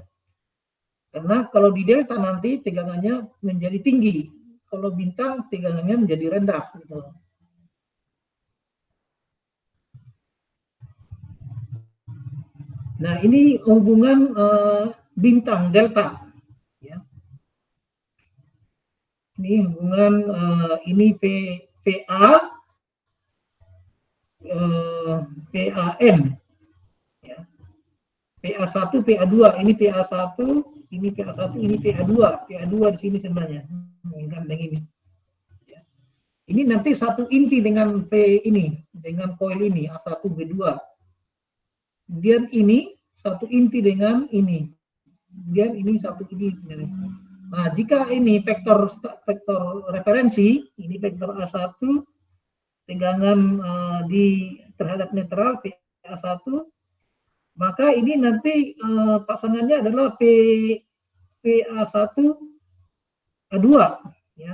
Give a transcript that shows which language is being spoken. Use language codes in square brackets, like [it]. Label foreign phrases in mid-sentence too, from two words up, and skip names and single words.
[id] Karena kalau di delta nanti tegangannya menjadi tinggi, kalau bintang tegangannya menjadi rendah, gitu. Nah, ini hubungan bintang delta, ya. Ini hubungan ini PA PAN, ya. PA1 PA2, ini PA1, ini PA1, ini PA2. PA2 di sini sebenarnya. Gandeng ini. Ya. Ini nanti satu inti dengan P ini, dengan koil ini A1B2. Kemudian ini satu inti dengan ini. Kemudian ini satu ini. Nah, jika ini vektor referensi, ini vektor A1, tegangan terhadap netral PA1, maka ini nanti pasangannya adalah PA1A2, ya.